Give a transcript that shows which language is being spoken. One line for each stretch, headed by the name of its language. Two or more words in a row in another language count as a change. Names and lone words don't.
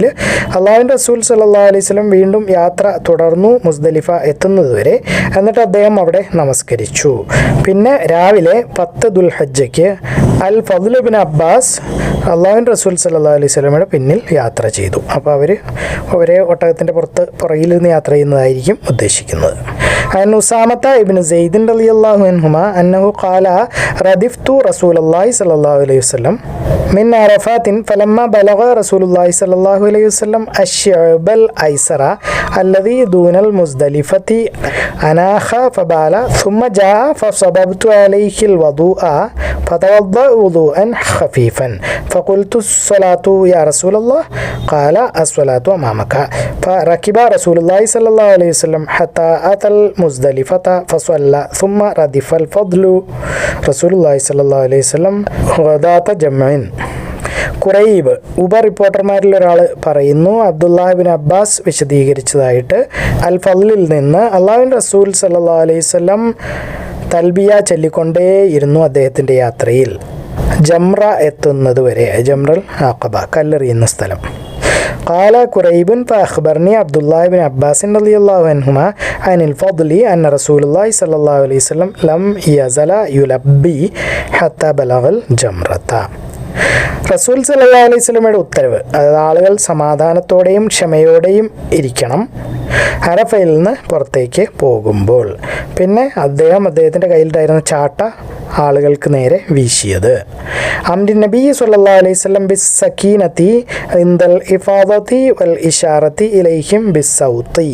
Malayalam: അള്ളാഹുവിൻ്റെ റസൂൽ
Arabic: صلى الله عليه وسلم
Malayalam: വീണ്ടും യാത്ര തുടർന്നു മുസ്ദലിഫ എത്തുന്നത് വരെ. എന്നിട്ട് അദ്ദേഹം അവിടെ നമസ്കരിച്ചു. പിന്നെ രാവിലെ 10 ദുൽഹജ്ജയ്ക്ക് അൽ ഫദ്ൽ ഇബ്നു അബ്ബാസ് അള്ളാഹുവിൻ്റെ റസൂൽ
Arabic: صلى الله عليه وسلم
Malayalam: പിന്നിൽ യാത്ര ചെയ്തു. അപ്പോൾ അവർ ഒരേ ഒട്ടകത്തിൻ്റെ പുറകിൽ നിന്ന് യാത്ര ചെയ്യുന്നതായിരിക്കും ഉദ്ദേശിക്കുന്നത്.
Arabic: عن أسامة بن زيد رضي الله عنهما أنه قال ردفت رسول الله صلى الله عليه وسلم من عرفات فلما بلغ رسول الله صلى الله عليه وسلم الشعب الأيسر الذي دون المزدلفة أناخ فبال ثم جاء فصببت عليه الوضوء فتوضأ وضوءا خفيفا فقلت الصلاة يا رسول الله قال الصلاة أمامك فركب رسول الله صلى الله عليه وسلم حتى أتى المزدلفة فصلى ثم ردف الفضل رسول الله صلى الله عليه وسلم غداة جمع.
Malayalam: ഖുറൈബ് റിപ്പോർട്ടർമാരിൽ ഒരാൾ പറയുന്നു, അബ്ദുല്ലാഹ് ബിൻ അബ്ബാസ് വിശദീകരിച്ചതായിട്ട് അൽ ഫദ്ലിൽ നിന്ന് അള്ളാഹുവിൻ്റെ റസൂൽ
Arabic: صلى الله عليه وسلم
Malayalam: തൽബിയ ചൊല്ലിക്കൊണ്ടേയിരുന്നു അദ്ദേഹത്തിൻ്റെ യാത്രയിൽ, ജംറ എത്തുന്നത് വരെ. ജംറൽ ആഖബ, കല്ലെറിയുന്ന സ്ഥലം.
Arabic: قال قريب فأخبرني عبد الله بن عباس رضي الله عنهما عن الفضل أن رسول الله صلى الله عليه وسلم لم يزل يلبي حتى بلغ الجمرة.
Malayalam: റസൂൽ
Arabic: صلى الله عليه وسلم
Malayalam: ഉത്തരവ്, അതായത് ആളുകൾ സമാധാനത്തോടെയും ക്ഷമയോടെയും ഇരിക്കണം അറഫയിൽ നിന്ന് പുറത്തേക്ക് പോകുമ്പോൾ. പിന്നെ അദ്ദേഹത്തിൻ്റെ കയ്യിലുണ്ടായിരുന്ന ചാട്ട ആളുകൾക്ക് നേരെ വീശിയത്.
Arabic: أمر النبي صلى الله عليه وسلم بالسكينة عند الإفاضة والإشارة إليهم بالسوط.